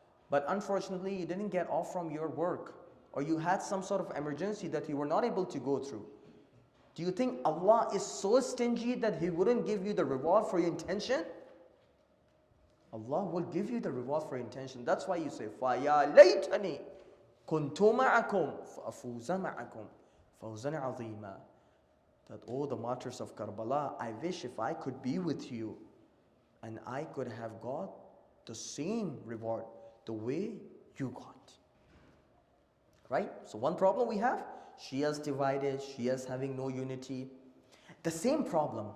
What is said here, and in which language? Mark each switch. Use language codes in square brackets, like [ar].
[en] But unfortunately, you didn't get off from your work, or you had some sort of emergency that you were not able to go through. Do you think Allah is so stingy that He wouldn't give you the reward for your intention? Allah will give you the reward for your intention. That's why you say, [ar] فَيَا لَيْتَنِي كُنْتُ مَعَكُمْ فَأَفُوزَ مَعَكُمْ فَوْزًا عَظِيمًا. [en] That, oh, the martyrs of Karbala, I wish if I could be with you and I could have got the same reward the way you got. Right? So one problem we have, Shias divided, Shias having no unity. The same problem.